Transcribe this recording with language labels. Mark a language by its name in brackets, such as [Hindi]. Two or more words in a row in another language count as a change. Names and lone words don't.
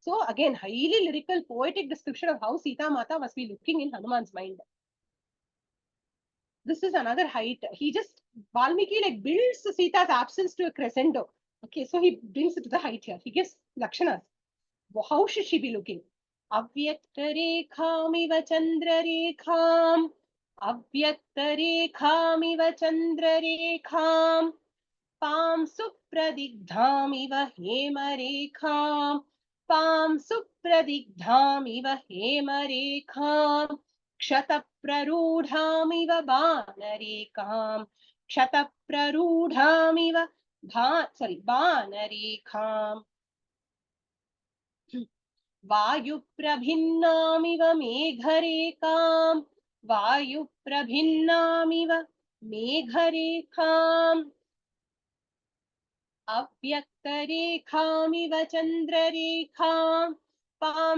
[English] So again, highly lyrical, poetic description of how Sita Mata must be looking in Hanuman's mind. This is another height. He just, Valmiki like builds Sita's absence to a crescendo. Okay, so he brings it to the height here. He gives Lakshanas. How should she be looking? [Sanskrit] अव्यक्तरेखामिव चन्द्ररेखाम्. अव्यक्तरेखामिव चन्द्ररेखाम्. पां सुप्रदिग्धामिव हेमरेखाम्. पां सुप्रदिग्धामिव हेमरेखाम्. क्षतप्ररूढामिव बाणरेखाम्. क्षतप्ररूढामिव बाणरेखाम्. वायुप्रभिन्नामिव मेघरेखाम् वायुप्रभिन्नामिव मेघरेखाम् अव्यक्तरेखामिव चन्द्ररेखाम् पां